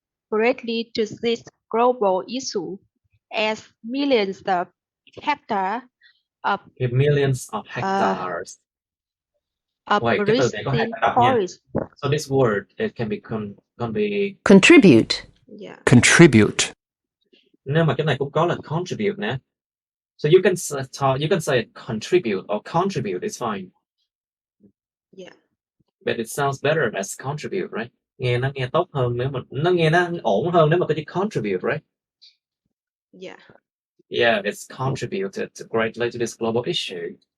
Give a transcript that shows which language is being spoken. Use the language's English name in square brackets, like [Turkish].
[English] greatly to this global issue, as millions of hectares of millions of hectares. Wait, [Vietnamese] cái từ này có hai tác động nha. [English] forest. So this word, it can be Contribute. Yeah. Contribute. [Vietnamese] Nếu mà cái này cũng có là contribute nè. [English] So you can say contribute or contribute is fine. Yeah. But it sounds better as contribute, right? [Vietnamese] Nó nghe tốt hơn nếu mà nó ổn hơn nếu mà có chữ contribute, [English] right? Yeah. Yeah, it's contributed greatly to this global issue.